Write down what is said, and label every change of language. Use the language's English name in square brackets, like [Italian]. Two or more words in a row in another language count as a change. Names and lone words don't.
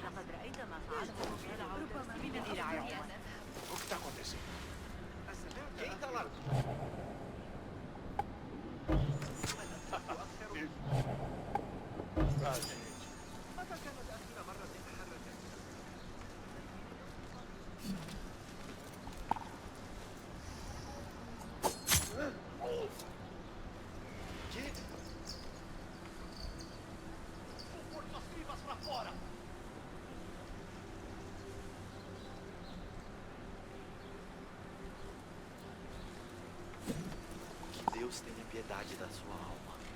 [Arabic] لقد رأيت ما فعله رجال عودة من الرعاية. [Portuguese] O que está acontecendo? Quem está lá? [Arabic] متى كانت آخر مرة تحركت؟ [Portuguese] Forças vivas pra fora! Que Deus tenha piedade da sua alma.